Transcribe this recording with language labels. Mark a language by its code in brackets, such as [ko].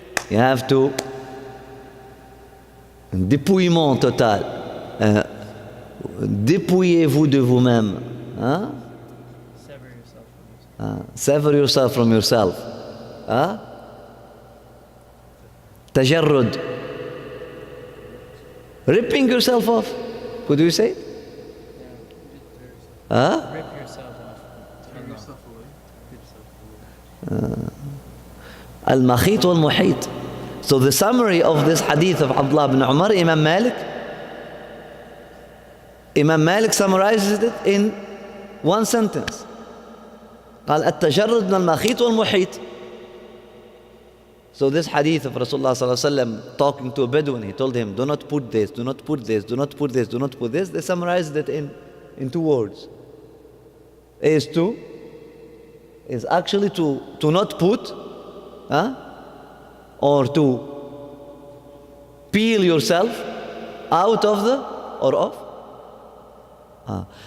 [en] You have to [fr] dépouillement total. Dépouillez-vous de vous-même. [en] Sever yourself from yourself. [ar] تجرد. [en] Ripping yourself off. Could you say? Rip yourself off. Turn yourself away. [ar] Al-Makhit wal-Muhit. [en] So the summary of this hadith of Abdullah ibn Umar, Imam Malik summarizes it in one sentence. [ar] قال التجرد من المخيط والمحيط. [en] So this hadith of Rasulullah sallallahu alaihi wasallam talking to a Bedouin, he told him, do not put this, do not put this, do not put this, do not put this. They summarized it in two words. is actually to not put or to peel yourself out of the or off.